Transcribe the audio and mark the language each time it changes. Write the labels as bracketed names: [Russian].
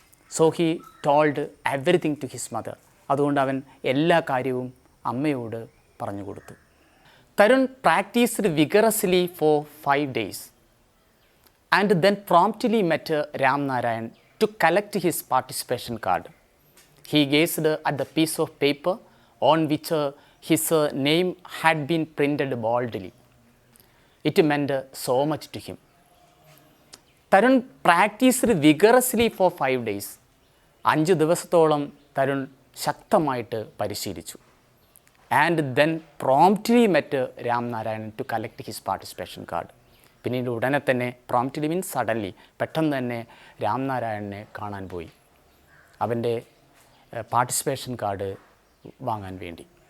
[English] So he told everything to his mother. [Malayalam] അതുകൊണ്ട് അവൻ എല്ലാ കാര്യവും അമ്മയോട് പറഞ്ഞു കൊടുത്തു. [English] Tarun practised vigorously for 5 days and then promptly met Ramnarayan to collect his participation card. He gazed at the piece of paper on which his name had been printed boldly. It meant so much to him. Tarun practised vigorously for 5 days. [Malayalam] 5 ദിവസത്തോളം തരുൺ ശക്തമായിട്ട് പരിശീലിച്ചു. [English] And then promptly met Ramnarayan to collect his participation card. [Malayalam] പിന്നീട് ഉടനെ തന്നെ, [English] promptly means suddenly, [Malayalam] പെട്ടെന്ന് തന്നെ രാംനാരായണനെ കാണാൻ പോയി അവൻ്റെ പാർട്ടിസിപ്പേഷൻ കാർഡ് വാങ്ങാൻ വേണ്ടി.